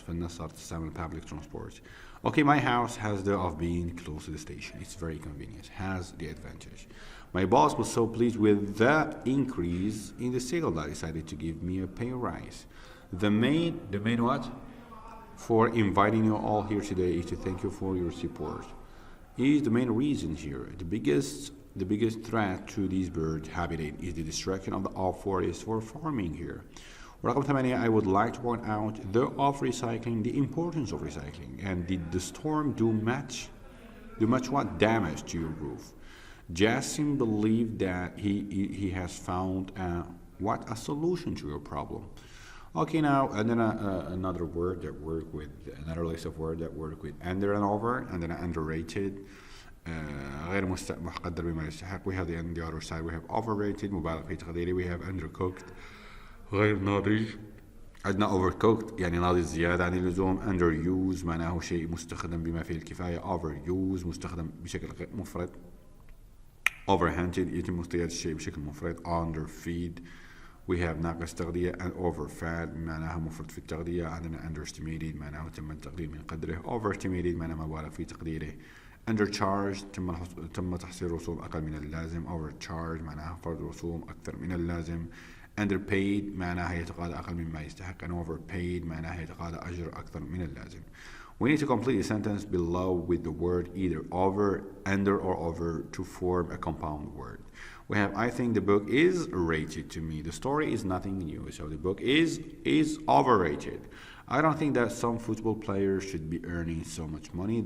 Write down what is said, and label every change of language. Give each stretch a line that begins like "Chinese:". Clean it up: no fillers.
Arabic: فالناس صارت تستعمل public transport.
English: Okay, my house has the of being close to the station. It's very convenient. Has the advantage. My boss was so pleased with the increase in the sale that decided to give me a pay rise. The main what? For inviting you all here today is to thank you for your support. Is the main reason here. The biggest threat to these bird habitat is the destruction of the forest for farming here. رقم 8, I would like to point out of recycling, the importance of recycling, and did the storm do much what damage to your roof? Jason believed that he has found a solution to your problem. Okay, now and then another word that work with another list of words that work with under and over, and then underrated.
Arabic: غير مقدر بما يستحق.
English: We have the on the other side. We have overrated
Arabic: مبالغ في تقديره.
English: We have undercooked
Arabic: غير ناضج. عندنا overcooked يعني ناضج زيادة عن اللزوم. underused معناه شيء مستخدم بما فيه الكفاية. overused مستخدم بشكل مفرط. overhanded يتم اصطياد الشيء بشكل مفرط. underfeed we have ناقص تغذية. and overfed معناها مفرط في التغذية. عندنا underestimated معناه تم التقليل من قدره. overestimated معناه مبالغ في تقديره. undercharged تم تحصيل رسوم أقل من اللازم. overcharged معناها فرض رسوم أكثر من اللازم. underpaid معناها يتقاضى أقل مما يستحق. and overpaid معناها يتقاضى أجر أكثر من اللازم.
English: We need to complete the sentence below with the word either over, under, or over to form a compound word. We have, I think the book is rated to me. The story is nothing new, so the book is overrated. I don't think that some football players should be earning so much money.